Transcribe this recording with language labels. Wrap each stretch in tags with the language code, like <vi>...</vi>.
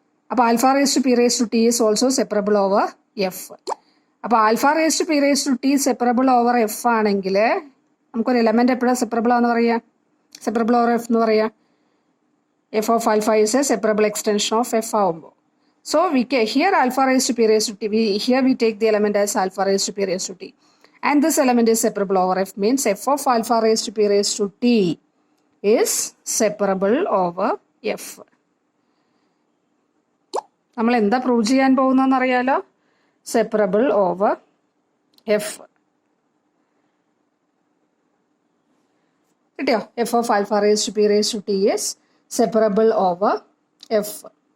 <en>അപ്പോൾ alpha raise to p raise to t is also separable over F.</en> <ml>അപ്പോൾ alpha rays to P raise to T separable over F ആണെങ്കിൽ നമുക്കൊരു element എപ്പോഴാണ് separable ആണെന്ന് പറയാം? Separable over F എന്ന് പറയാം.</ml> <en>F of alpha is a separable extension of F</en> <ml>ആവുമ്പോൾ.</ml> <en>So here alpha raised to p raised to t. Here we take the element as alpha raised to p raised to t. And this element is separable over f, means f of alpha raised to p raised to t is separable over f.</en> <ml>നമ്മൾ എന്താ prove ചെയ്യാൻ പോകുന്നതെന്ന് അറിയാലോ? Separable over F. കിട്ടിയോ?</ml> <en>F of alpha raised to p raised to t is separable over F.</en>